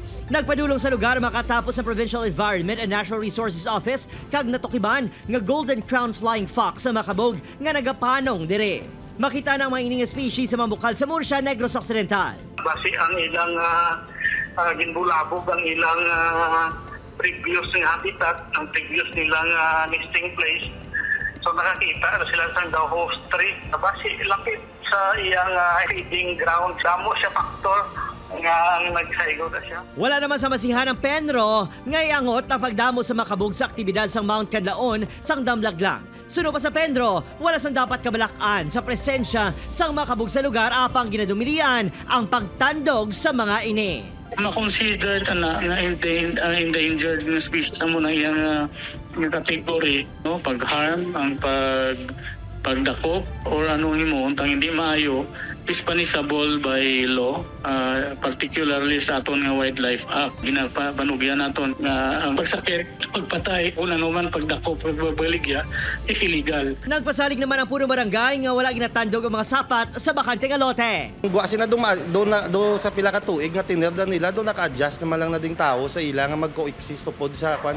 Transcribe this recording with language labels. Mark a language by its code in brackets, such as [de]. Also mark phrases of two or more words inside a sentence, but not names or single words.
[hil] Nagpadulong sa lugar makatapos sa Provincial Environment and Natural Resources Office kag natukiban nga Golden Crown Flying Fox sa makabog nga nagapanong dire. Makita ng mga ining species sa mambukal sa Murcia, Negros Occidental. Basi ang ilang ginbulabog ang ilang previous ng habitat, ang previous nilang [en] nesting place. [hil] So nakakita sila sa [en] host tree. [hil] Basi lapit sa iyang [en] feeding ground. [hil] Damo siya faktor nga nagsaigo na siya. Wala naman sa masihan ng Penro ngay angot na pagdamo sa makabog sa aktibidad sang Mount Canlaon sang damlaglang. Suno pa sa Penro, wala sang dapat kabalakan sa presensya sang makabog sa lugar apang ginadumilian ang pagtandog sa mga ini. Ma-consider na endangered na species mo na iyang category, no? Pag-harm, ang pagdakop or anong himo untang hindi maayo is [en] punishable by law, particularly [hil] sa aton nga Wildlife Act. Ginapanugyan naton nga ang pagsakit, pagpatay o naman pagdakop, pagbabaligya [en] is illegal. [hil] Nagpasalig naman ang puno barangay nga wala ginatandog ang mga sapat sa bakanteng lote. [ceb] Buwasin na do sa pila ka tuig nga tinirda nila, do naka-adjust naman lang na ding tao sa ila nga mag-coexist pod sa kwan.